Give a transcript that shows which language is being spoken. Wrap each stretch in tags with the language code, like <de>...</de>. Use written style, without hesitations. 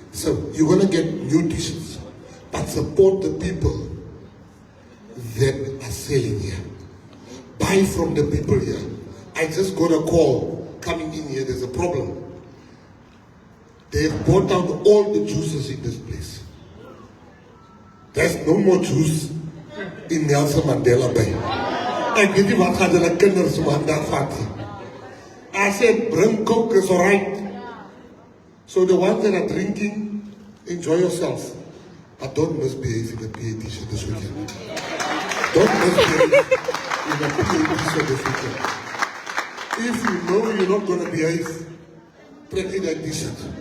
<en>So you're going to get new t-shirts, but support the people that are selling here. Buy from the people here. I just got a call coming in here. There's a problem. They've bought out all the juices in this place. There's no more juice in Nelson Mandela Bay.</en> <af>Ek weet nie wat gaan hulle kinders vandag vat nie.</af> <en>I said, bring Coke, is alright. So the ones that are drinking, enjoy yourself. But don't misbehave in a PA t-shirt this weekend. Don't misbehave in a PA t-shirt this weekend. If you know you're not going to behave, practice that t-shirt.</en>